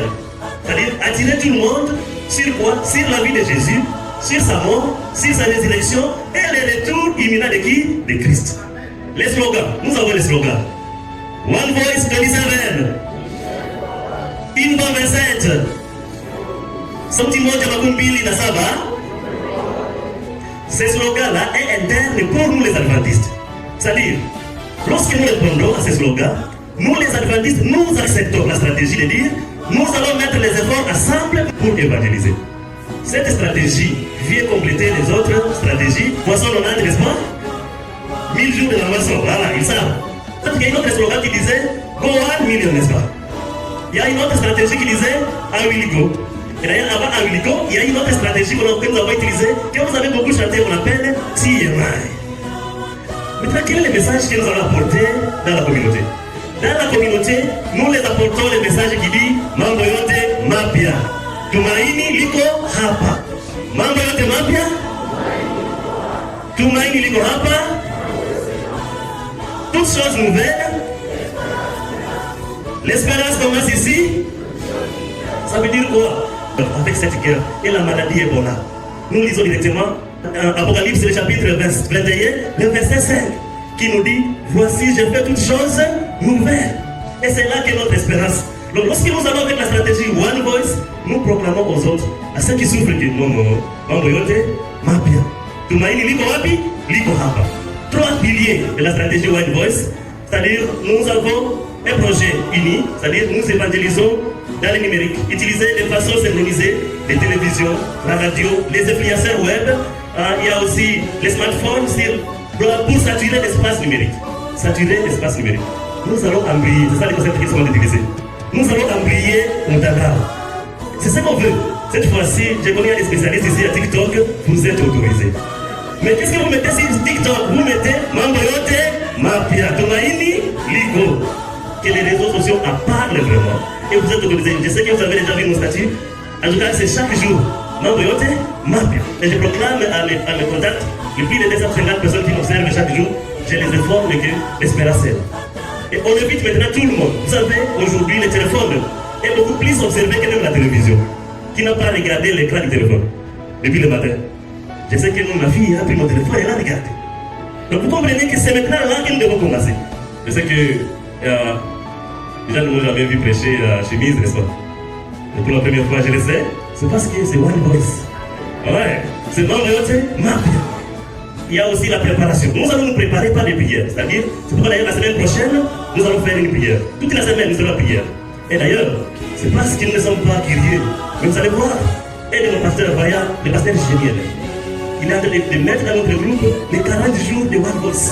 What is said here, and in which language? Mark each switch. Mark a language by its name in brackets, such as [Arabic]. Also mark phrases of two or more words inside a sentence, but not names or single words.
[French] C'est-à-dire attirer tout le monde sur quoi? Sur la vie de Jésus, sur sa mort, sur sa résurrection et le retour imminent de qui? De Christ. Les slogans, nous avons les slogans. One Voice 27. Une voix 27. [Swahili] Sauti moja makumi mbili na saba. [French] Ces slogans-là est interne pour nous les adventistes. C'est-à-dire, lorsque nous répondons à ces slogans, nous les adventistes, nous acceptons la stratégie de dire nous allons mettre les efforts ensemble pour évangéliser. Cette stratégie vient compléter les autres stratégies. Poisson Ronald, n'est-ce pas? 1000 jours de la moisson, voilà, ils savent. Il y a une autre slogan qui disait [English] Go 1 million, [French] n'est-ce pas? Il y a une autre stratégie qui disait [English] I will go. [French] Et d'ailleurs, avant [English] I will go, [French] il y a une autre stratégie que nous avons utilisée, que vous avez beaucoup chanté, on appelle TMI. Maintenant, quel est le message que nous allons apporter dans la communauté? Dans la communauté, nous les apportons le message qui dit [Swahili] Mambo yote mapya. Tumaini liko hapa. Mambo yote mapya. Tumaini liko hapa. [French] Toutes choses nouvelles. L'espérance commence ici. Ça veut dire quoi? Avec cette guerre et la maladie Ebola. Nous lisons directement Apocalypse, le chapitre 21, le verset 5, qui nous dit voici, je fais toutes choses nouvelles. Et c'est là qu'est notre espérance. Donc, lorsque nous allons avec la stratégie One Voice, nous proclamons aux autres, à ceux qui souffrent du [Swahili] Mambo yote mapya. Tumaini liko wapi? Liko hapa. [French] 3 piliers de la stratégie One Voice, c'est-à-dire nous avons un projet uni, c'est-à-dire nous évangélisons dans le numérique, utiliser de façon synchronisée les télévisions, la radio, les influenceurs web, il y a aussi les smartphones pour saturer l'espace numérique. Saturer l'espace numérique. Nous allons embrayer, c'est ça les concepts qui sont utilisés. Nous allons embrayer Montana. C'est ce qu'on veut. Cette fois-ci, j'ai connu des spécialistes ici à TikTok, vous êtes autorisés. Mais qu'est-ce que vous mettez sur TikTok? Vous mettez [Swahili] Mambo yote mapya, Tumaini liko. [French] Que les réseaux sociaux en parlent vraiment. Et vous êtes autorisés. Je sais que vous avez déjà vu mon statut. En tout cas, c'est chaque jour. [Swahili] Mambo yote mapya. [French] Et je proclame à mes contacts, le plus de 250 personnes qui m'observent chaque jour, je les informe que l'espérance est là. Et on évite maintenant tout le monde. Vous savez, aujourd'hui, le téléphone est beaucoup plus observé que même la télévision. Qui n'a pas regardé l'écran du téléphone depuis le matin? Je sais que ma fille a pris mon téléphone et elle a regardé. Donc vous comprenez que c'est maintenant là que nous devons commencer. Je sais que déjà nous n'avons jamais vu prêcher la chemise, n'est-ce pas? Et pour la première fois, je le sais, c'est parce que c'est One Voice. Ouais, c'est [Swahili] Mambo yote mapya. [French] Il y a aussi la préparation. Nous allons nous préparer par les prières. C'est-à-dire, c'est pourquoi d'ailleurs la semaine prochaine, nous allons faire une prière. Toute la semaine, nous allons prière. Et d'ailleurs, c'est parce que nous ne sommes pas curieux Mais vous allez voir, un de nos pasteurs voyants, le pasteur Géniel, il est en train de mettre dans notre groupe les 40 jours de One Voice.